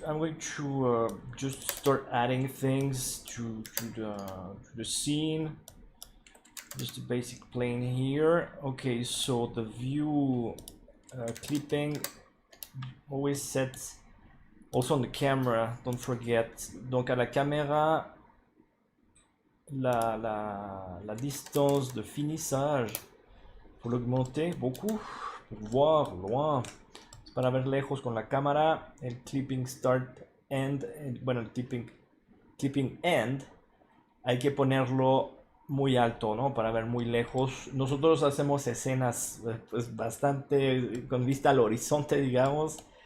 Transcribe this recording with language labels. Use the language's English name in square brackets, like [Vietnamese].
[English] I'm going to just start adding things to the scene. Just a basic plane here. Okay, so the view clipping always set. Also on the camera, don't forget. [French] Donc à la caméra, la distance de finissage, faut l'augmenter beaucoup pour voir loin. [Spanish] Es para ver lejos con la cámara. El clipping start end, bueno, el clipping end hay que ponerlo muy alto, ¿no? Para ver muy lejos. Nosotros hacemos escenas pues bastante con vista al horizonte, digamos.